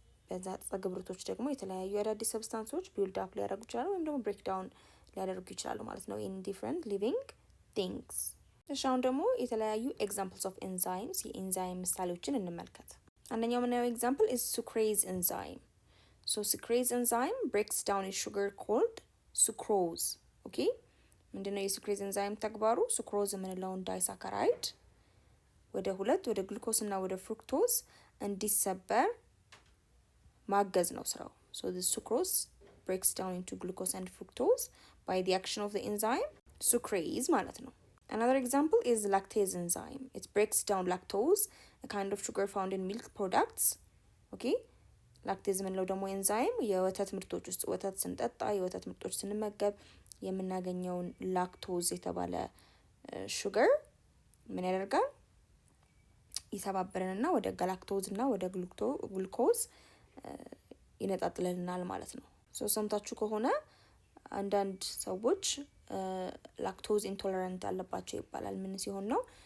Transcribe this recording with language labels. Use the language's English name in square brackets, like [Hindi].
[Amharic] በዛ አጸገብረቶች ደግሞ የተለያዩ አዳዲስ ሰብስታንሶች ቢልድ አፕ ሊያደርጉ ይችላሉ ወይም ደግሞ ብሬክ ዳውን ሊያደርጉ ይችላሉ ማለት ነው [English] ኢን ዲፍረንት ሊቪንግ ቲንግስ። [Amharic] እሺ አሁን ደግሞ የተለያዩ ኤግዛምፕልስ ኦፍ ኤንዛይምስ የኤንዛይም ምሳሌዎችን እንመልከት። አንደኛው የምናየው ኤግዛምፕል ኢዝ ሱክሬዝ ኤንዛይም። [English] ሶ ሱክሬዝ ኤንዛይም ብሬክስ ዳውን ኤ ሹገር ኮልድ ሱክሮዝ። [Amharic] ኦኬ ምንድነው የሱክሬዝ ኤንዛይም ተግባሩ? ሱክሮዝ የምንለውን ዳይሳካራይድ ወደ ግሉኮስ እና ወደ ፍሩክቶዝ እንዲሰበር ማገዝ ነው ስራው። [English] ሶ this sucrose breaks down into glucose and fructose by the action of the enzyme sucrase ማለት ነው። Another example is lactase enzyme. It breaks down lactose, a kind of sugar found in milk products. Okay? [Amharic] ላክቴዝ የምንለው ደግሞ ኤንዛይም የወተት ምርቶች ውስጥ ወተት ስንጠጣ የወተት ምርቶች ስንመገብ የምናገኘውን ላክቶዝ የተባለ ሹገር ምን ያደርጋል? ይሰባብረንና ወደ ጋላክቶዝ እና ወደ ግሉኮዝ ይነጣጥልልናል ማለት ነው። ሶ ሰምታችሁ ከሆነ አንዳንድ ሰዎች [English] ላክቶዝ ኢንቶለራንት [Amharic] አለባቸው ይባላል። ምን ሲሆን ነው?